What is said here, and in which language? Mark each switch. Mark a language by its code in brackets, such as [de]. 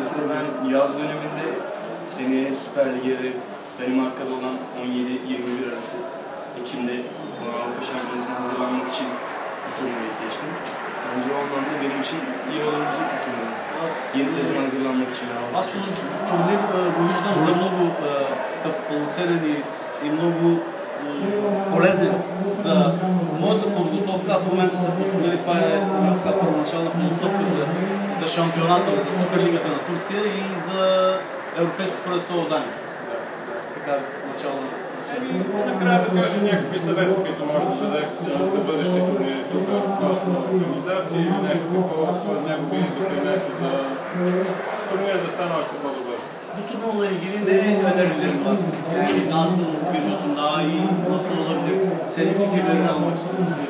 [tr] Ben yaz döneminde seneye Süper Lig'e ve Danimarka'da olan 17-21 arası Ekim'de Avrupa Şampiyonası'na hazırlanmak için bu turnuvayı seçtim. Bence o anlamda benim için iyi olabilecek bir turnuva. Yeni sezon hazırlanmak için. [bg] Аз този турнир го виждам за много такъв пълноценен и много полезен за моята подготовка. Аз в момента се подготвя, това е така първоначална подготовка за шампионата, за Суперлигата на Турция и за Европейското първенство в Дания. Така начало. Накрая да кажа някакви съвети, които може да даде за бъдещи турнири тук относно организация или нещо такова, според него би допринесло за турнира да стане още по-добър. [tr] Bu turnuvala ilgili ne önerilerin var? Yani nasıl görüyorsun daha iyi, nasıl olabilir? Senin fikirlerini almak istiyorum.